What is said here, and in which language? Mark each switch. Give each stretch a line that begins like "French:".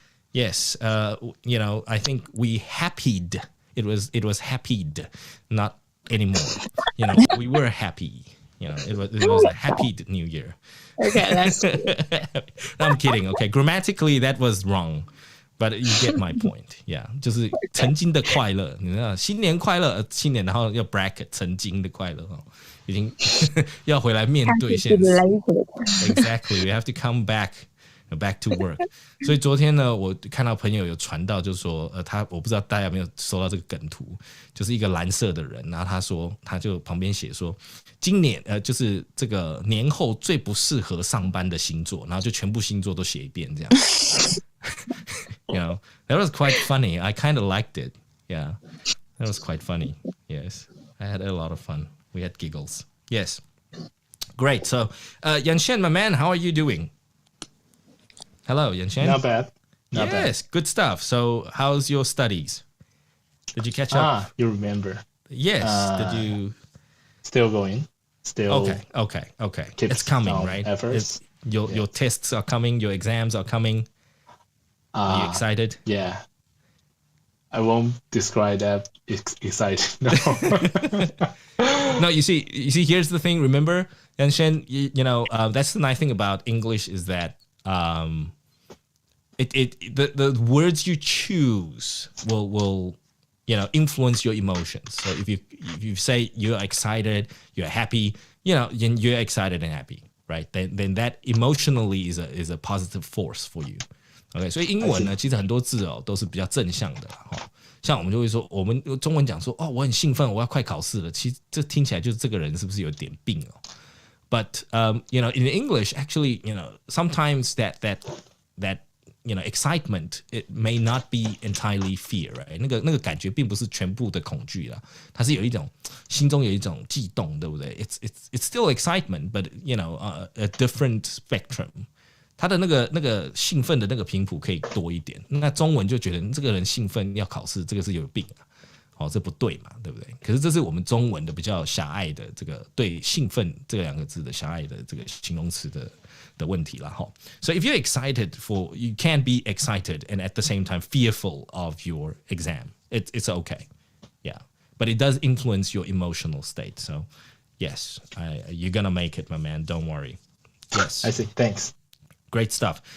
English: Yes, I think we happied. It was happied, not anymore. We were happy. It was a happy New Year. Okay, that's I'm kidding. Okay, grammatically that was wrong, but you get my point.
Chinese: Yeah, 就是曾经的快乐，你知道，新年快乐，新年然后要 bracket 曾经的快乐哦，已经要回来面对现实。
English: Exactly, we have to come back to work.
Chinese: 所以昨天呢，我看到朋友有传到，就是说，我不知道大家有没有收到这个梗图，就是一个蓝色的人，然后他就旁边写说，今年就是这个年后最不适合上班的星座，然后就全部星座都写一遍这样。
English: That was quite funny. I kind of liked it. Yeah, that was quite funny. Yes, I had a lot of fun. We had giggles. Yes, great. So, Yanshan, my man, how are you doing? Hello, Yanshan. Not bad. Yes, good stuff. So, how's your studies? Did you catch up? You remember. Yes. Did you? Still going. Still. Okay. Keep It's coming, some right? efforts. Your tests are coming. Your exams are coming. Are you excited? Yeah. I won't describe that excited. No. No, you see, here's the thing. Remember, Yanshan, that's the nice thing about English is that the words you choose will influence your emotions. So if you say you're excited, you're happy, you're excited and happy, right? Then that emotionally is a positive force for you.
Chinese: OK， 所以英文呢，其实很多字都是比较正向的哈。像我们就会说，我们中文讲说，我很兴奋，我要快考试了。其实这听起来就是这个人是不是有点病哦？
English: But in English, actually, sometimes that excitement it may not be entirely fear, right?
Chinese: 那个感觉并不是全部的恐惧啦，它是有一种心中有一种悸动，对不对？
English: It's still excitement, but a different spectrum.
Chinese: 他的那个兴奋的那个频谱可以多一点，那中文就觉得这个人兴奋要考试，这个是有病啊，这不对嘛，对不对？可是这是我们中文的比较狭隘的这个对兴奋这两个字的狭隘的这个形容词的问题啦哈。
English: So if you're excited you can't be excited and at the same time fearful of your exam. It's okay, yeah, but it does influence your emotional state. So yes, you're gonna make it, my man. Don't worry. Yes, I see. Thanks. Great stuff.